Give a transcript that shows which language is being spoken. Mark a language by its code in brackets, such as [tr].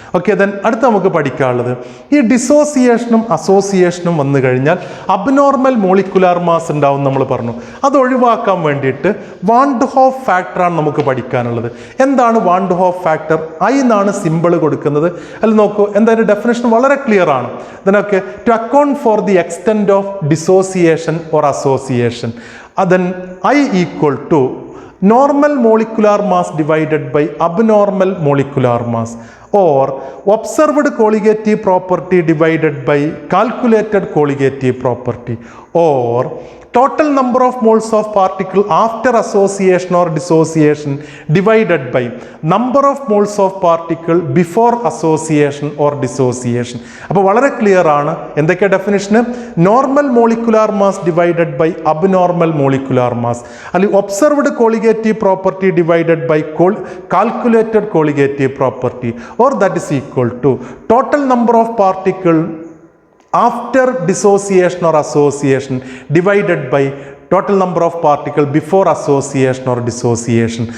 [ml] Okay, then അടുത്ത് നമുക്ക് പഠിക്കാനുള്ളത് ഈ ഡിസോസിയേഷനും അസോസിയേഷനും വന്നു കഴിഞ്ഞാൽ അബ്നോർമൽ മോളിക്കുലാർ മാസ് ഉണ്ടാവും നമ്മൾ പറഞ്ഞു. അത് ഒഴിവാക്കാൻ വേണ്ടിയിട്ട് വാൻ ഡെ ഹോഫ് ഫാക്ടറാണ് നമുക്ക് പഠിക്കാനുള്ളത്. എന്താണ് van de Hoff factor? I എന്നാണ് സിമ്പിൾ കൊടുക്കുന്നത്. അതിൽ നോക്കൂ, എന്തായാലും ഡെഫിനേഷൻ വളരെ ക്ലിയർ ആണ്. [en] ഇതിനൊക്കെ to account for the extent of dissociation or association, then I equal to normal molecular mass divided by abnormal molecular mass, or observed colligative property divided by calculated colligative property, or total number of moles of particle after association or dissociation divided by number of moles of particle before association or dissociation. [ml] അപ്പോൾ വളരെ clear ആണ്. എന്തൊക്കെ definition? [en] Normal molecular mass divided by abnormal molecular mass, അല്ലെങ്കിൽ observed colligative property divided by calculated colligative property, or that is equal to total number of particle after dissociation or association divided by total number of particle before association or dissociation.